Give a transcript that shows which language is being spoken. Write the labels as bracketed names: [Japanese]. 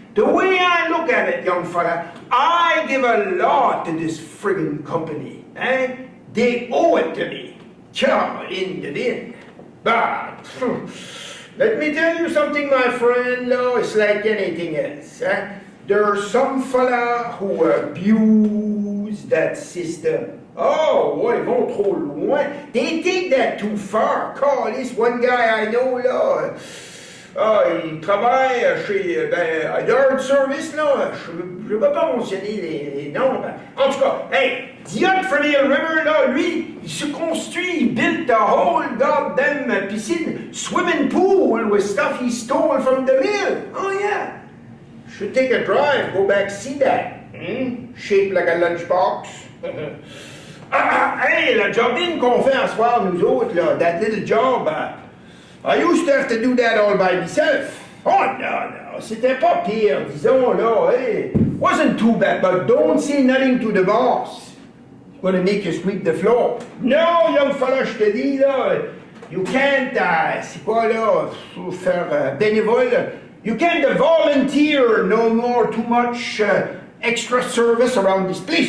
[English] The way I look at it, young fella, I give a lot to this friggin' company, eh? They owe it to me. In the din. But, let me tell you something, my friend, là, it's like anything else, eh? There's some fella who abuse that system. [French] Oh, ouais, ils vont trop loin. [English] They take that too far. Call this one guy I know, là. [French] Il travaille chez à Yard Service, [English] là. [French] Je ne vais pas mentionner les noms. En tout cas, [English] hey, Diot Fernil River, là, [French] lui, il se construit, il [English] built a whole goddamn piscine, swimming pool with stuff he stole from the mill. Oh, yeah. should take a drive, go back, see that. Shaped like a lunchbox. Hey, [French] le jogging qu'on fait en soir, nous autres, [English] là, that little job, I used to have to do that all by myself. [French] Oh, no, c'était pas pire, disons, là, hey. [English] Wasn't too bad, but don't say nothing to the boss. He's gonna make you sweep the floor. No, young fella, [French] je te dis, [English] là, you can't, [French] c'est quoi, là, faire bénévole, [English] you can't volunteer no more too much extra service around this place.